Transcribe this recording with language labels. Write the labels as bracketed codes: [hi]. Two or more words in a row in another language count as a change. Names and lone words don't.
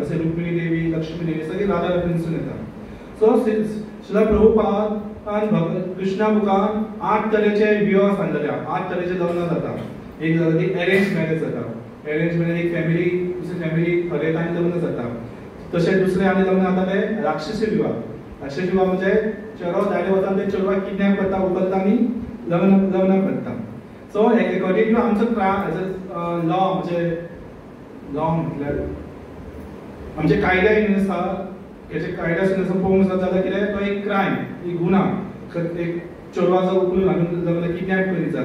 [kok] जसे रुक्मिणी देवी, लक्ष्मी देवी सगळी राधा राणी पासून येता. सो श्रील प्रभुपाद कृष्णा बुकान 8 तरेचे विवाह सांगलेले, 8 तरेचे लग्न जाता. एक जाता ती [en] arrange marriage [kok] जाता. [en] arrange marriage [kok] एक फॅमिली दुसरी फॅमिली खरेतान लग्न जाता. तशेंच दुसरे आनी लग्न जाता ते राक्षसी विवाह. राक्षसी विवाह म्हणजे चेडो धाडे वता ते चेडवाक किडनॅप करता, उखलता आनी लग्न करता. [en] so according to [kok] आमचो लॉ, म्हणजे लॉ म्हटल्यार आमचे कायद्यानुसार, हेचे कायद्यानुसार पळोवंक जाता जाल्यार कितें, तो एक क्रायम, एक गुन्हा, एक चेडवाचो उकलून घालून जाल्यार किडनॅप करीत जाल्यार.